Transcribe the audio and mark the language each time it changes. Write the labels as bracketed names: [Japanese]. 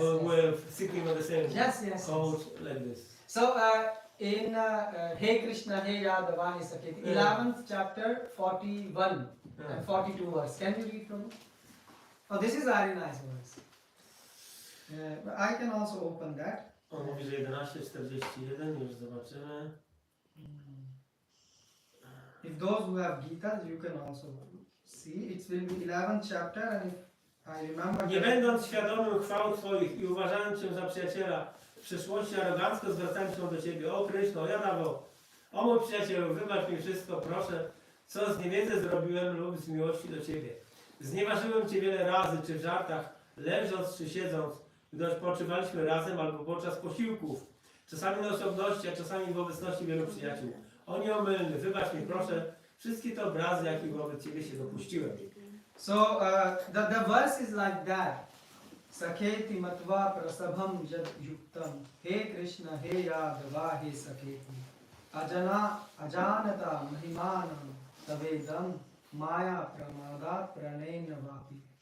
[English] with sitting on the same Yes. couch like this. So in Hey Krishna, Hey Yadava, Hey Saketi, 11th chapter, 41 and 42 verse. Can you read from it? Oh, this is very nice verse. But I can also open that. [Polish] On mówi, że 11:41, już zobaczymy. [English] If those who have Gita, you can also see. It will be 11th chapter, and if I remember. [Polish] Nie będąc świadomym chwał Twoich i uważając Cię za przyjaciela, w przyszłości arogancko zwracałem się do Ciebie. O Kryszno, Jadawo, o mój przyjacielu, wybacz mi wszystko, proszę, co z niewiedzy zrobiłem lub z miłości do Ciebie. Znieważyłem Cię wiele razy, czy w żartach, leżąc czy siedząc, gdy odpoczywaliśmy razem albo podczas posiłków, czasami na osobności, a czasami w obecności wielu przyjaciół. O nieomylny, wybacz mi proszę wszystkie te obrazy, jakich wobec Ciebie się dopuściłem. [English] So the verse is like that. [Sanskrit] Saketi matva prasabham jad yuktam. He Krishna, he Yadava, he Saketi. Ajanata mahimanam tavedam maya pramadat pranena vapi.